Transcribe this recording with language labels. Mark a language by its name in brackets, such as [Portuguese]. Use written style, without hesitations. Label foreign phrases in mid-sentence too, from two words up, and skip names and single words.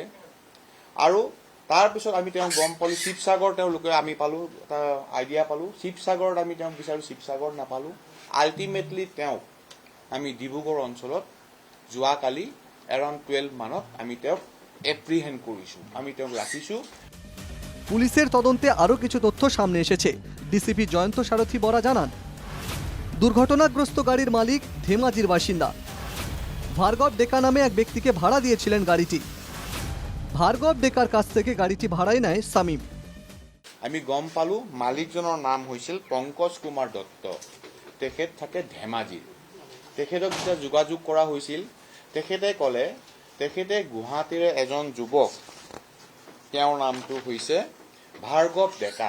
[Assamese] আৰু তাৰপিছত আমি তেওঁক গম পালোঁ শিৱসাগৰ তেওঁলোকে আমি পালোঁ, এটা আইডিয়া পালোঁ। শিৱসাগৰত আমি তেওঁক বিচাৰোঁ, শিৱসাগৰ নাপালোঁ। আল্টিমেটলি তেওঁক আমি ডিব্ৰুগড় অঞ্চলত যোৱাকালি এৰাউণ্ড 12 মানত আমি তেওঁক এপ্ৰিহেণ্ড কৰিছোঁ, আমি তেওঁক ৰাখিছোঁ। [Bangla] পুলিশের তদন্তে আরও কিছু তথ্য সামনে এসেছে। ডিসিপি জয়ন্ত সারথী বরা জানান, দুর্ঘটনাগ্রস্ত গাড়ির মালিক ধেমাজির বাসিন্দা। ভার্গব ডেকা নামে এক ব্যক্তিকে ভাড়া দিয়েছিলেন গাড়িটি। ভার্গব ডেকার কাছ থেকে গাড়িটি ভাড়ায় নেয় শামীম। [Assamese] আমি গম পালোঁ মালিকজনৰ নাম হৈছিল পংকজ কুমাৰ দত্ত। তেখেত থাকে ধেমাজিত। তেখেতক যেতিয়া যোগাযোগ কৰা হৈছিল, তেখেতে ক'লে তেখেতে গুৱাহাটীৰে এজন যুৱক, তেওঁৰ নামটো হৈছে ভাৰ্গৱ ডেকা।